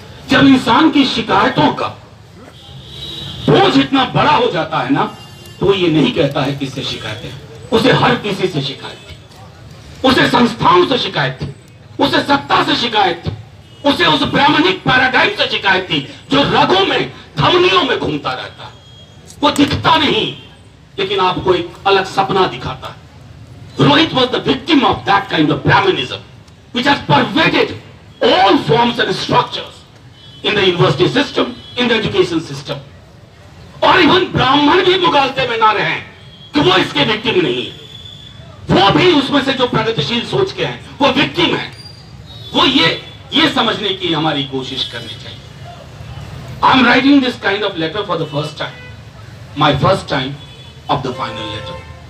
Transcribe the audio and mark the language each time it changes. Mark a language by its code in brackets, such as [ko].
[hi] जब इंसान की शिकायतों का बोझ इतना बड़ा हो जाता है ना, तो ये नहीं कहता है किससे शिकायत है, उसे हर किसी से शिकायत थी, उसे संस्थाओं से शिकायत थी, उसे सत्ता से शिकायत थी, उसे उस ब्राह्मणिक पैराडाइम से शिकायत थी जो रगों में, धमनियों में घूमता रहता है। वो दिखता नहीं, लेकिन आपको एक अलग सपना दिखाता है। [en] Rohit was the victim of that kind of Brahmanism, which has pervaded all forms and structures in the university system, in the education system. [hi] और इवन ब्राह्मण भी मुगालते में ना रहे कि वो इसके विक्टिम नहीं है, वो भी उसमें से जो प्रगतिशील सोच के हैं वो विक्टिम है। वो ये समझने की हमारी कोशिश करनी चाहिए। [en] I am writing this kind of letter for the first time, my first time of the final letter.